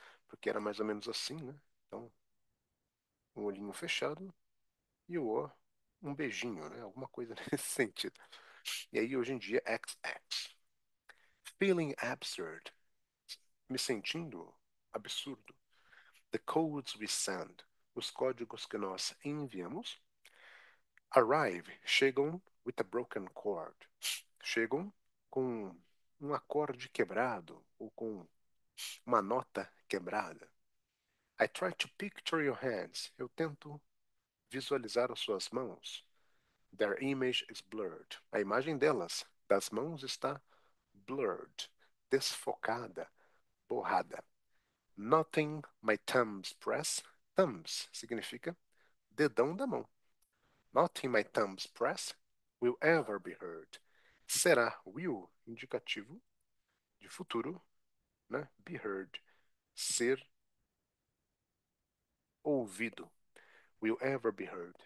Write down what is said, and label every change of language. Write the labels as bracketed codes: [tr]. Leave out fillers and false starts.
[pt] Porque era mais ou menos assim, né? Então, um olhinho fechado e o O, um beijinho, né? Alguma coisa nesse sentido. E aí, hoje em dia, XX. [en] Feeling absurd. [pt] Me sentindo absurdo. [en] The codes we send. [pt] Os códigos que nós enviamos. [en] Arrive. [pt] Chegam [en] with a broken chord. [pt] Chegam com um acorde quebrado ou com uma nota quebrada. [en] I try to picture your hands. [pt] Eu tento visualizar as suas mãos. [en] Their image is blurred. [pt] A imagem delas, das mãos, está blurred, desfocada, borrada. [en] Nothing my thumbs press. [pt] Thumbs significa dedão da mão. [en] Nothing my thumbs press will ever be heard. [pt] Será will indicativo de futuro, né? [en] Be heard, [pt] ser ouvido. [en] Will ever be heard.